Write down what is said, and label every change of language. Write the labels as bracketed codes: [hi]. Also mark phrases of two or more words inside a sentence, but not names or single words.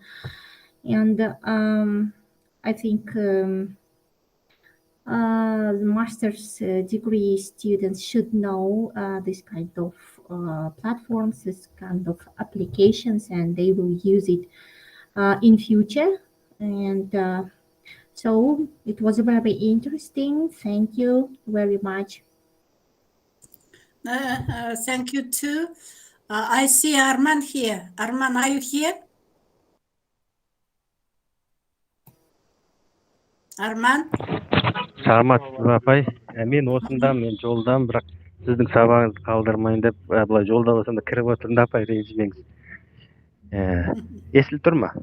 [en] And I think the master's degree students should know this kind of platforms, this kind of applications, and they will use it in future. And so it was very interesting. Thank you very much. Thank you too. I see Arman here. Arman, are you here? Arman? [kk] Саламатсыз ба апай? Мен осындамын, мен жолдамын, бірақ сіздің сабағыңызды қалдырмайын деп, былай жолда болсам да кіріп отырмын да апай, ренжімеңіз. Естіліп тұр ма?